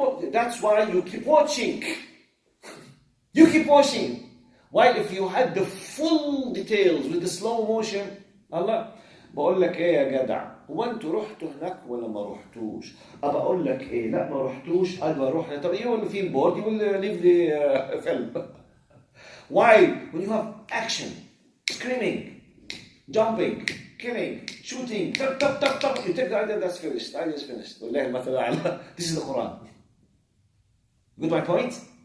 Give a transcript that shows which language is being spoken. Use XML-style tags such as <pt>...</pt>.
<en>That's why you keep watching. You keep watching. While if you had the full details with the slow motion, Allah,</en> <ar>بقول لك ايه يا جدع؟ هو انتوا رحتوا هناك ولا ما رحتوش؟ ابى اقول لك ايه؟ لا ما رحتوش، ابى اروح. طب</ar> <en>you will feel bored, you will leave the film. Why? When you have action, screaming, jumping, killing, shooting, tap, tap, tap, tap, you take the idea, that's finished. I just finished. This is the Quran. Get my point?</en>